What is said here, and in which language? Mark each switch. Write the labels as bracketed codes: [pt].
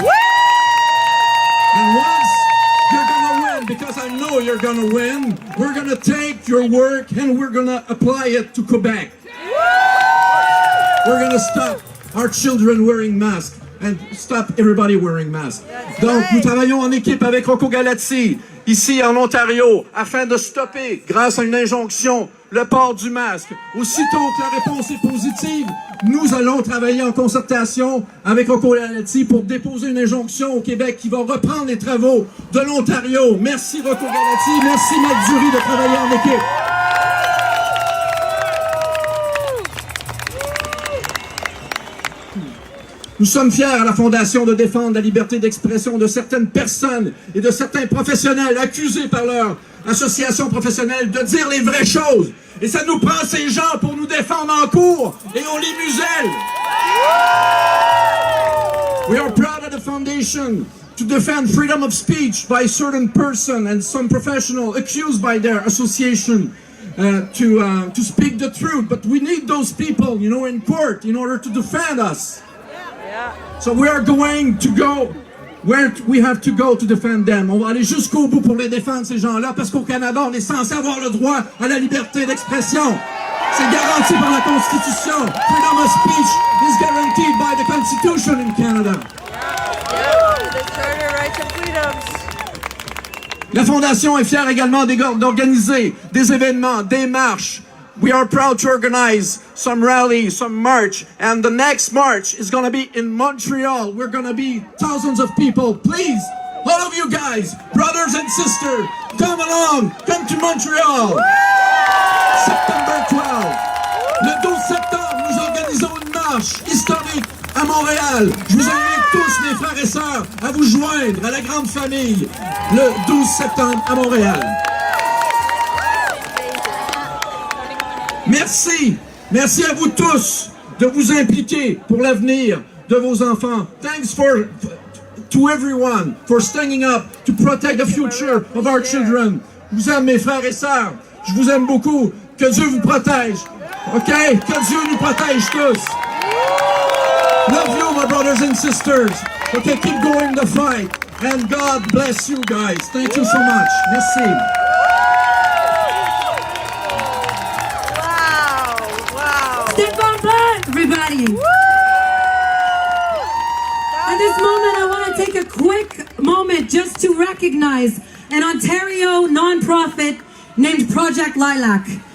[en] And once you're going to win, because I know you're going to win, we're going to take your work and we're going to apply it to Quebec. We're going to stop our children wearing masks. And stop everybody wearing masks. [fr] Donc, nous travaillons en équipe avec Rocco Galati, ici en Ontario, afin de stopper, grâce à une injonction, le port du masque. Aussitôt que la réponse est positive, nous allons travailler en concertation avec Rocco Galati pour déposer une injonction au Québec qui va reprendre les travaux de l'Ontario. Merci Rocco Galati, merci Maître Dury de travailler en équipe. Nous sommes fiers à la Fondation de défendre la liberté d'expression de certaines personnes et de certains professionnels accusés par leur association professionnelle de dire les vraies choses. Et ça nous prend ces gens pour nous défendre en cours et on les muselle. [en] We are proud of the Foundation to defend freedom of speech by certain person and some professional accused by their association to speak the truth. But we need those people, you know, in court in order to defend us. So we are going to go where we have to go to defend them. [fr] On va aller jusqu'au bout pour les défendre, ces gens-là, parce qu'au Canada, on est censé avoir le droit à la liberté d'expression. C'est garanti par la Constitution. [en] Freedom of speech is guaranteed by the Constitution in Canada. The Charter of Rights and Freedoms. [fr] La Fondation est fière également d'organiser des événements, des marches. [en] We are proud to organize some rally, some march, and the next march is going to be in Montreal. We're going to be thousands of people. Please, all of you guys, brothers and sisters, come along, come to Montreal. September 12. [fr] Le 12 septembre, nous organisons une marche ici Montréal. Je vous invite tous, mes frères et sœurs, à vous joindre à la grande famille le 12 septembre à Montréal. Merci. Merci à vous tous de vous impliquer pour l'avenir de vos enfants. [en] Thanks to everyone for standing up to protect the future of our children. [fr] Je vous aime, mes frères et sœurs. Je vous aime beaucoup. Que Dieu vous protège. OK? Que Dieu nous protège tous. [en] Love you, my brothers and sisters. OK, keep going the fight. And God bless you guys. Thank you so much. [fr] Merci. [en] Wow. Stéphane Black, everybody. At this moment, I want to take a quick moment just to recognize an Ontario nonprofit named Project Lilac.